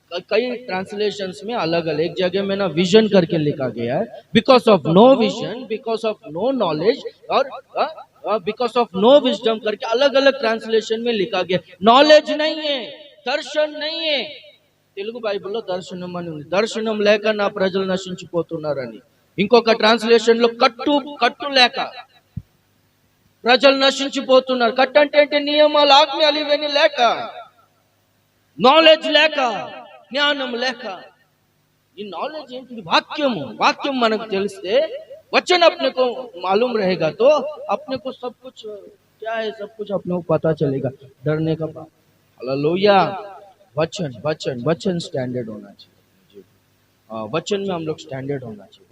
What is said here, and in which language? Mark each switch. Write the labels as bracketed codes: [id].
[hi] कई ट्रांसलेशंस में अलग अलग, एक जगह में ना विजन करके लिखा गया है, [en] because of no vision, because of no knowledge, [hi] और [en] because of no wisdom [hi] करके अलग अलग ट्रांसलेशन में लिखा गया। नॉलेज नहीं है, दर्शन नहीं है। [te] తెలుగు బైబిల్లో దర్శనం అని ఉంది. దర్శనం లేక నా ప్రజలు నశించిపోతున్నారని. ఇంకొక ట్రాన్స్లేషన్ లో కట్టు లేక ప్రజలు నశించిపోతున్నారు. కట్టు అంటే ఏంటి? నియమాలు, ఆజ్ఞలు ఇవన్నీ లేక, నాలెడ్జ్ లేక, జ్ఞానం లేక. ఈ నాలెడ్జ్ ఏంటి? వాక్యము. వాక్యం మనకు తెలిస్తే, [hi] वचन अपने को मालूम रहेगा तो अपने को सब कुछ क्या है, सब कुछ अपने को पता चलेगा। डरने का बात। हालेलुया। वचन वचन वचन स्टैंडर्ड होना चाहिए। वचन में हम लोग स्टैंडर्ड होना चाहिए।